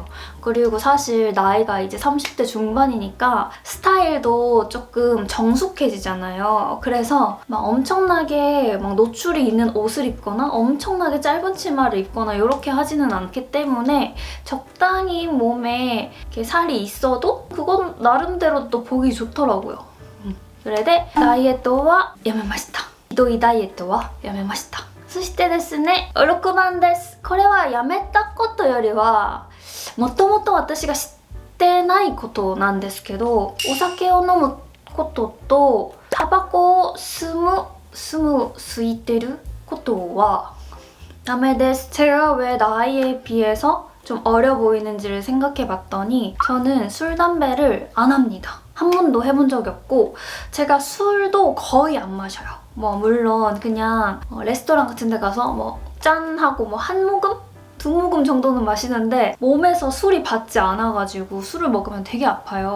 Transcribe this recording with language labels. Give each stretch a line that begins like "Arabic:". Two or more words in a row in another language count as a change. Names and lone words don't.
Korean: 그리고 사실 나이가 이제 30대 중반이니까 스타일도 조금 정숙해지잖아요. 그래서 막 엄청나게 막 노출이 있는 옷을 입거나 엄청나게 짧은 치마를 입거나 이렇게 하지는 않기 때문에 적당히 몸에 이렇게 살이 있어도 그건 나름대로 또 보기 좋더라고요.
Japanese: それでダイエットはやめました。ひどいダイエットはやめました。そしてですね、6番です。これはやめたことよりはもともと私が知ってないことなんですけど、お酒を飲むこととタバコを吸いてることはダメです.
Korean: 제가 왜 나이에 비해서 좀 어려 보이는지를 생각해봤더니 저는 술, 담배를 안 합니다. 한 번도 해본 적이 없고 제가 술도 거의 안 마셔요. 뭐 물론 그냥 레스토랑 같은 데 가서 뭐 짠하고 뭐 한 모금 2모금 정도는 마시는데 몸에서 술이 받지 않아가지고 술을 먹으면 되게 아파요.